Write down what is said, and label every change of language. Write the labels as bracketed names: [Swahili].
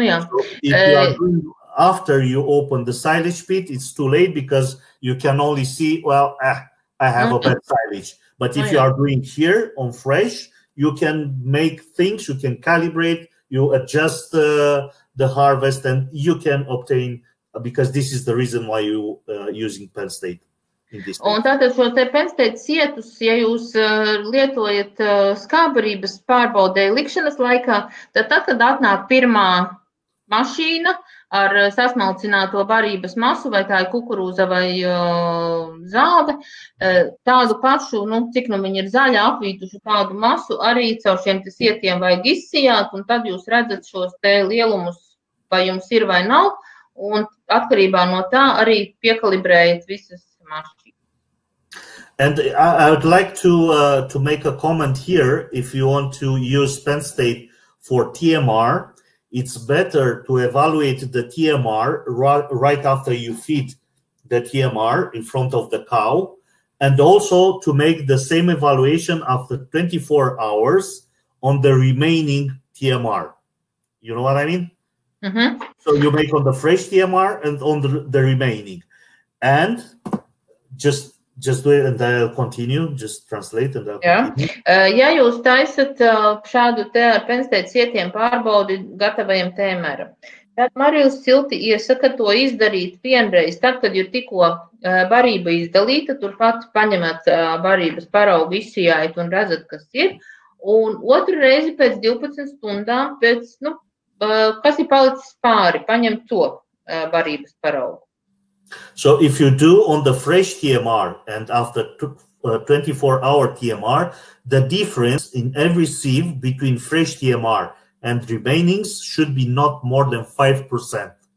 [English] if you are doing after you open the silage pit, it's too late because you can only see, well, I have a bad silage. But if you are doing here on fresh, you can make things, you can calibrate, you adjust the harvest, and you can obtain, because this is the reason why you using penstate in this. [Latvian] Un tātad šo te penstate sietus, ja jūs lietojat skābbarības pārbaudē likšanas laikā, tad kad atnāk pirmā mašīna ar sasmalcināto barības masu, vai tā ir kukurūza vai zāle, tādu pašu, cik viņi ir zaļa, apvītuši tādu masu, arī caur šiem sietiem vajag izsijāt, un tad jūs redzat šos te lielumus, vai jums ir vai nav, un atkarībā no tā arī piekalibrējat visas mašīnas. [English] And I would like to make a comment here. If you want to use penstate for TMR, it's better to evaluate the TMR right after you feed the TMR in front of the cow, and also to make the same evaluation after 24 hours on the remaining TMR. You know what I mean? So you make on the fresh TMR and on the remaining. And just do it, and I'll continue. Just translate and I'll continue. [Latvian] Ja jūs taisat šādu te ar penstate sietiem pārbaudi gatavajam tēmeram, tad Marils silti iesaka to izdarīt vienreiz, tad, kad ir tikko barība izdalīta, turpat paņemat barības paraugu, izsijājat un redzat, kas ir, un otru reizi pēc 12 stundām, pēc, kas ir palicis pāri, paņemt to barības paraugu. [English] So if you do on the fresh TMR and after 24-hour TMR, the difference in every sieve between fresh TMR and remainings should be not more than 5%.